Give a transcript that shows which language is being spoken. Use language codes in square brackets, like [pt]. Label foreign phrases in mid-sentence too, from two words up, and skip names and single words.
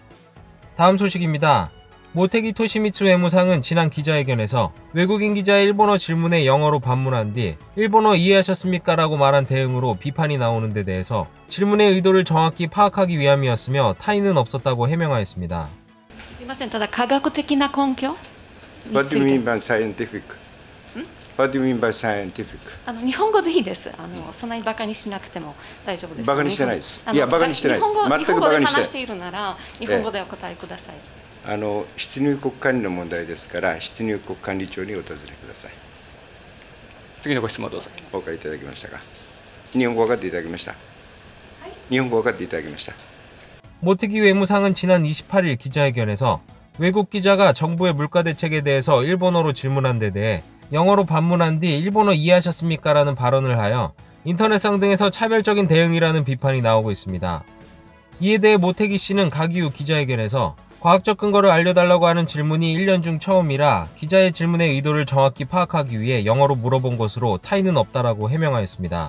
[ko] 다음 소식입니다. 모테기 토시미츠 외무상은 지난 기자회견에서 외국인 기자의 일본어 질문에 영어로 반문한 뒤 일본어 이해하셨습니까? 라고 말한 대응으로 비판이 나오는 데 대해서 질문의 의도를 정확히 파악하기 위함이었으며 타인은 없었다고 해명하였습니다. [ja] すいません、ただ科学的な根拠 [en] What do you mean by scientific? What do you mean by scientific? [ja] 日本語でいいです。そんなにバカにしなくても大丈夫です。バカにしてないです。いや、バカにしてないです。全くバカにしてない。日本語で話しているなら日本語でお答えください。出入国管理の問題ですから出入国管理庁にお尋ねください。次のご質問どうぞ。お分かりいただけましたか。日本語分かっていただけました。日本語分かっていただけました。 [ko] 모테기 외무상은 지난 28일 기자회견에서 외국 기자가 정부의 물가 대책에 대해서 일본어로 질문한 데 대해 영어로 반문한 뒤 일본어 이해하셨습니까? 라는 발언을 하여 인터넷상 등에서 차별적인 대응이라는 비판이 나오고 있습니다. 이에 대해 모테기 씨는 각 이후 기자회견에서 과학적 근거를 알려달라고 하는 질문이 1년 중 처음이라 기자의 질문의 의도를 정확히 파악하기 위해 영어로 물어본 것으로 타인은 없다라고 해명하였습니다.